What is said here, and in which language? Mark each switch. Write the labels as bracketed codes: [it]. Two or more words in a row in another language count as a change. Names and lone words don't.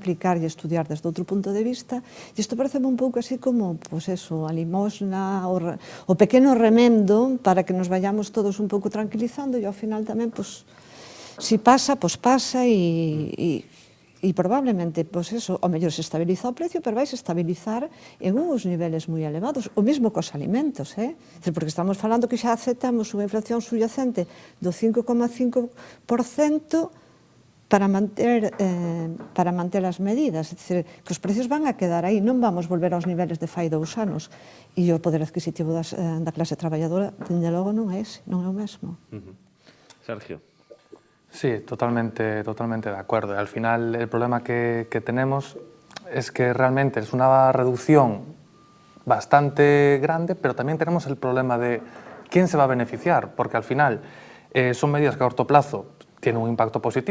[gl] aplicar e estudiar desde outro punto de vista, e isto parece un pouco así como, pois eso, a limosna, o pequeno remendo para que [es] nos vayamos todos [gl] un pouco tranquilizando e ao final tamén, pois, si pasa, pois pasa e probablemente, pois eso, ao mellor se estabiliza o precio, pero vai se estabilizar en uns niveles moi elevados, o mesmo cos alimentos, porque estamos falando que xa aceptamos unha inflación subyacente do 5,5% para manter as medidas, é dicir, que os precios van a quedar aí, non vamos volver aos niveles de fai 2 anos, e o poder adquisitivo da clase traballadora, dende logo, non é ese, non é o mesmo. Sergio. [es] Sí, totalmente de acuerdo. Al final, el problema que tenemos es que realmente es una reducción bastante grande, pero también tenemos el problema de quién se va a beneficiar, porque al final son medidas que a corto plazo tiene un impacto positivo.